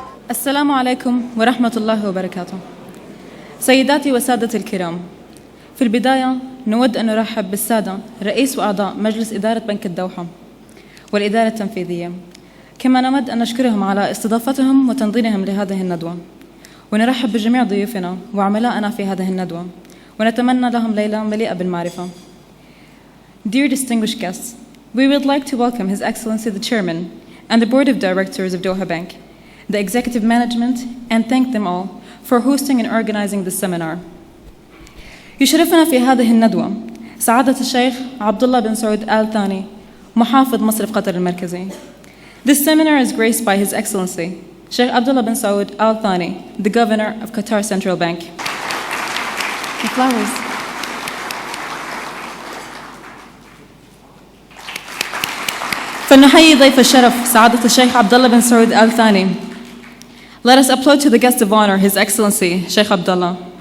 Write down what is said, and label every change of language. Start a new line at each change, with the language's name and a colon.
Arabic: السلام عليكم ورحمة الله وبركاته. سيداتي وسادتي الكرام، في البداية نود أن نرحب بالسادة رئيس وأعضاء مجلس إدارة بنك الدوحة والإدارة التنفيذية، كما نود أن نشكرهم على استضافتهم وتنظيمهم لهذه الندوة، ونرحب بجميع ضيوفنا وعملائنا في هذه الندوة، ونتمنى لهم ليلة مليئة بالمعرفة.
English: Dear distinguished guests, we would like to welcome His Excellency the Chairman and the Board of Directors of Doha Bank, the Executive Management, and thank them all for hosting and organizing this seminar.
Arabic: يشرفنا في هذه الندوة سعادة الشيخ عبد الله بن سعود آل ثاني محافظ مصرف قطر المركزي.
English: This seminar is graced by His Excellency Sheikh Abdullah bin Saud Al Thani, the Governor of Qatar Central Bank. The flowers.
Arabic: فلنحيي ضيف الشرف سعادة الشيخ عبد الله بن سعود آل ثاني.
English: Let us applaud to the guest of honor, His Excellency Sheikh Abdullah.